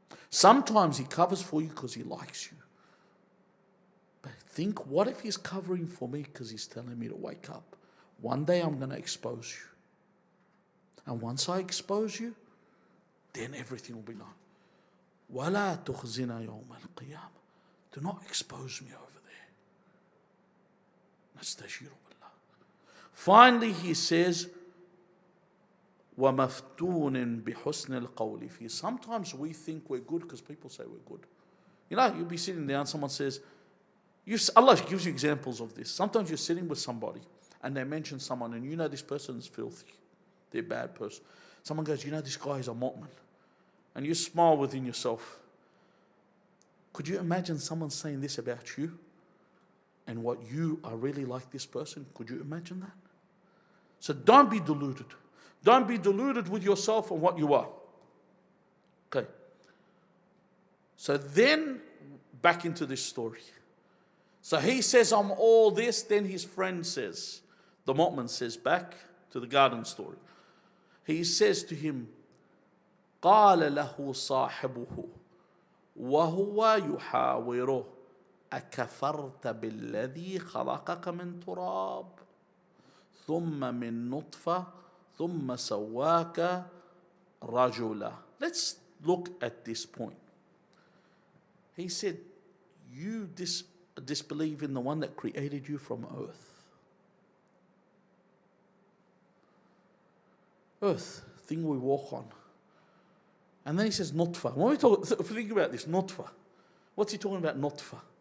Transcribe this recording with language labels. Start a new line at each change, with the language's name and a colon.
English: Sometimes He covers for you because He likes you. But think, what if He's covering for me because He's telling me to wake up? One day I'm going to expose you. And once I expose you, then everything will be known.
Arabic: وَلَا تُخْزِنَا يَوْمَ الْقِيَامَةِ.
English: Do not expose me over there. نَسْتَجِيرُ بِاللَّهِ. Finally, he says, وَمَفْتُونٍ بِحُسْنِ الْقَوْلِ فِيهِ. Sometimes we think we're good because people say we're good. You know, you'll be sitting down, someone says, Allah gives you examples of this. Sometimes you're sitting with somebody and they mention someone and you know this person is filthy. They're a bad person. Someone goes, you know this guy is a mu'min. And you smile within yourself. Could you imagine someone saying this about you? And what you are really like this person? Could you imagine that? So don't be deluded. Don't be deluded with yourself and what you are. Okay. So then, back into this story. So he says, I'm all this. Then his friend says, the mu'min says, back to the garden story. He says to him,
Arabic: قال له صاحبه وهو يحاوره أكفرت بالذي خلقك من تراب ثم من نطفة ثم سواك رجلا.
English: Let's look at this point. He said, you disbelieve in the one that created you from earth. Earth, thing we walk on. And then he says nutfa. When we talk, think about this, nutfa. What's he talking about, nutfa?